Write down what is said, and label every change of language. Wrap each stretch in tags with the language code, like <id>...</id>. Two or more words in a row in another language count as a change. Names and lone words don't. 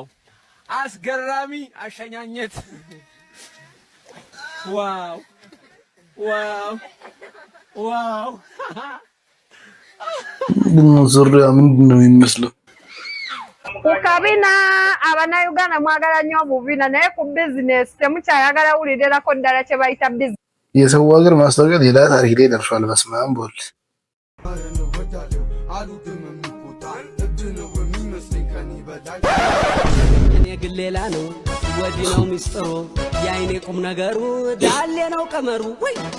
<am>አስገራሚ አሸኛኘት! ዋው! ዙሪያ ምንድን ነው የሚመስለው?</am> <lg>Ukabina abana Uganda mwagala nnyo obuvina naye ku business temukyayagala wulirirako ddala kye bayita business.</lg> <am>የሰው ሀገር ማስታወቂያ ሌላ ታሪክ ላይ ደርሷል። በስመ አብ ወልድ እኔ ግን ሌላ ነው ወዲህ ነው ሚስጥሩ የአይኔ ቁም ነገሩ ዳሌ ነው ቀመሩ ወይ</am>